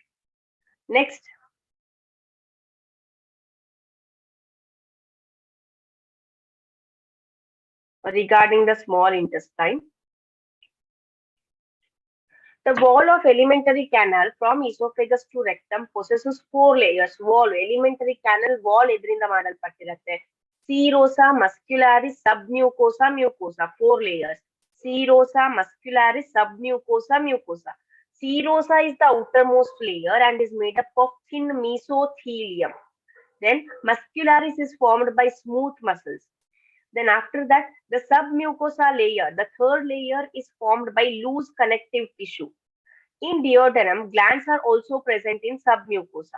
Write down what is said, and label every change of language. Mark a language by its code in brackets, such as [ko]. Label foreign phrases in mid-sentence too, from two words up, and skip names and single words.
[en] Next, regarding the small intestine, the wall of alimentary canal from esophagus to rectum possesses four layers. Wall, alimentary canal wall [kn] ಇದರಿಂದ ಮಾಡಲ್ಪಟ್ಟಿರುತ್ತೆ. [en] Serosa, muscularis, submucosa, mucosa. Four layers. Serosa, muscularis, submucosa, mucosa. Serosa is the outermost layer and is made up of thin mesothelium. Then muscularis is formed by smooth muscles. Then after that, the submucosa layer, the third layer, is formed by loose connective tissue. In duodenum, glands are also present in submucosa.